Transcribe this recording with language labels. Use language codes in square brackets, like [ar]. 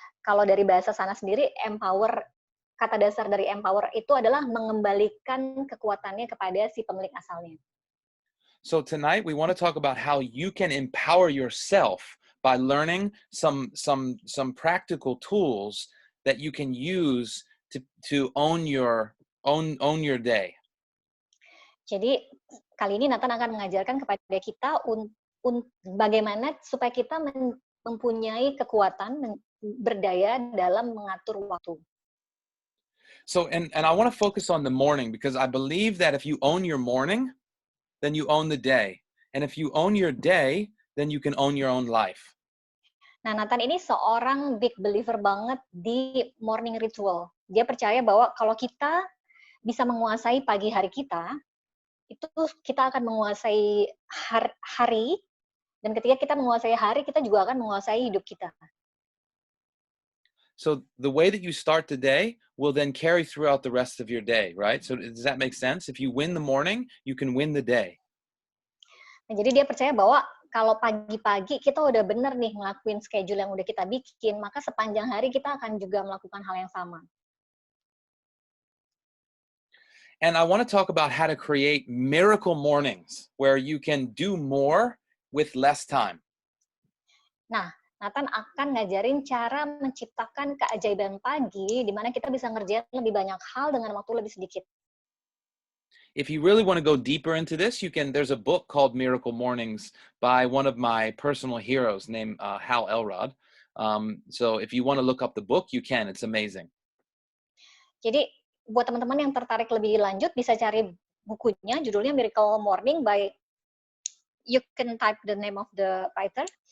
[id] Kalau dari bahasa sana sendiri, empower, kata dasar dari empower itu adalah mengembalikan kekuatannya kepada si pemilik asalnya. [en] So tonight we want to talk about how you can empower yourself by learning some practical tools that you can use to own your day. [id] Jadi kali ini Nathan akan mengajarkan kepada kita bagaimana supaya kita mempunyai kekuatan berdaya dalam mengatur waktu. [en] So and I want to focus on the morning because I believe that if you own your morning, then you own the day. And if you own your day, then you can own your own life. [id] Nah, Nathan ini seorang [en] big believer [id] banget di morning ritual. Dia percaya bahwa kalau kita bisa menguasai pagi hari kita, itu kita akan menguasai hari, dan ketika kita menguasai hari, kita juga akan menguasai hidup kita. [en] So the way that you start the day will then carry throughout the rest of your day, right? So does that make sense? If you win the morning, you can win the day. [id] Nah, jadi dia percaya bahwa kalau pagi-pagi kita udah bener nih ngelakuin schedule yang udah kita bikin, maka sepanjang hari kita akan juga melakukan hal yang sama. [en] And I want to talk about how to create miracle mornings where you can do more with less time. [id] Nah, Nathan akan ngajarin cara menciptakan keajaiban pagi di mana kita bisa ngerjain lebih banyak hal dengan waktu lebih sedikit. [en] If you really want to go deeper into this, there's a book called Miracle Mornings by one of my personal heroes named Hal Elrod. So if you want to look up the book, you can. It's amazing. [id] Jadi buat teman-teman yang tertarik lebih lanjut bisa cari bukunya, judulnya Miracle Morning by, [en] you can type the name of the writer.